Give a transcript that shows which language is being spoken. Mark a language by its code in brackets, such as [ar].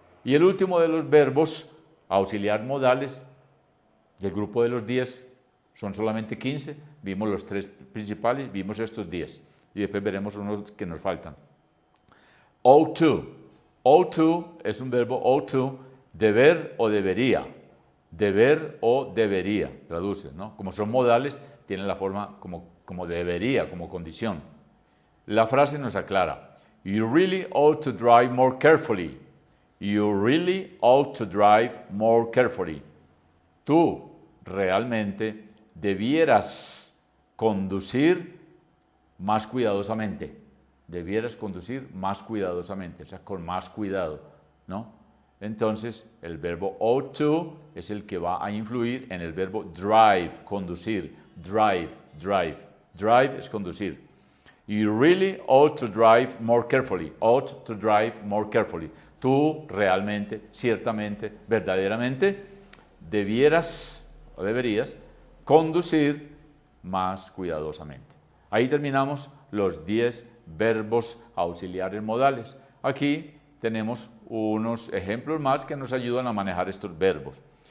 [es] Y el último de los verbos auxiliar modales del grupo de los 10, son solamente 15, vimos los 3 principales, vimos estos 10 y después veremos unos que nos faltan. Ought to. Ought to es un verbo ought to, deber o debería. Deber o debería, traduce, ¿no? Como son modales, tienen la forma como debería, como condición. La frase nos aclara. [en] You really ought to drive more carefully. You really ought to drive more carefully. [es] Tú realmente debieras conducir más cuidadosamente. Debieras conducir más cuidadosamente, o sea, con más cuidado, ¿no? Entonces, el verbo ought to es el que va a influir en el verbo drive, conducir. [en] Drive, drive. Drive [es] es conducir. [en] You really ought to drive more carefully. Ought to drive more carefully. [es] Tú realmente, ciertamente, verdaderamente, debieras o deberías conducir más cuidadosamente. Ahí terminamos los 10 verbos auxiliares modales. Aquí tenemos unos ejemplos más que nos ayudan a manejar estos verbos.